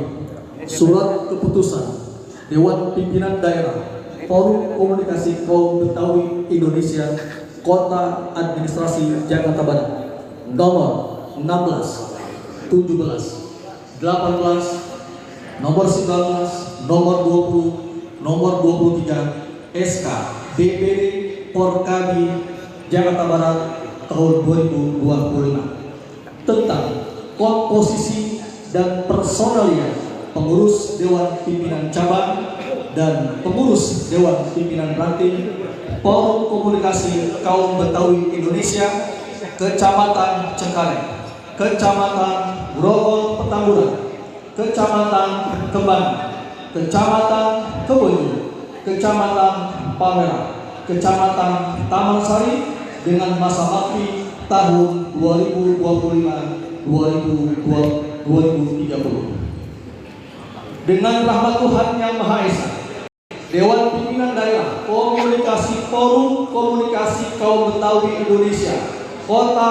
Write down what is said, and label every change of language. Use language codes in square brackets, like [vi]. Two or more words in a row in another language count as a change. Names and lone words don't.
[id] Surat keputusan Dewan Pimpinan Daerah Forum Komunikasi Kaum Betawi Indonesia Kota Administrasi Jakarta Barat nomor 16, 17, 18, nomor 19, nomor 20, nomor 23 SK DPD Forkabi Jakarta Barat tahun 2025 tentang komposisi dan personalia pengurus Dewan Pimpinan Cabang dan pengurus Dewan Pimpinan Ranting Forum Komunikasi Kaum Betawi Indonesia Kecamatan Cengkareng, Kecamatan Grogol Petamburan, Kecamatan Kembang, Kecamatan Kebonjeruk, Kecamatan Palmerah, Kecamatan Taman Sari dengan masa bakti tahun 2025-2030. Dengan rahmat Tuhan Yang Maha Esa, Dewan Pimpinan Daerah Komunikasi Forum Komunikasi Kaum Betawi Indonesia Kota